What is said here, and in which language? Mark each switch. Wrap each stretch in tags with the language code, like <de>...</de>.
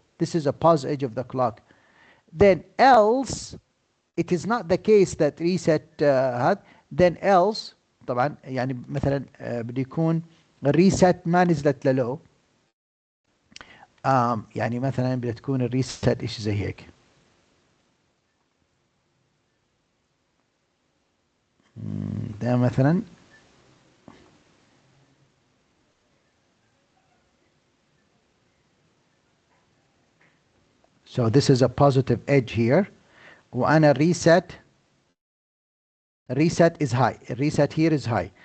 <en>This is a pause edge of the clock. Then else it is not the case that reset had. Then else</en> <ar>طبعا يعني مثلا بده يكون الريست ما نزلت للو. يعني مثلا بدها تكون الريست ايش زي هيك. ده مثلا</ar> <en>so this is a positive edge here وأنا reset is high. Reset here is high.</en>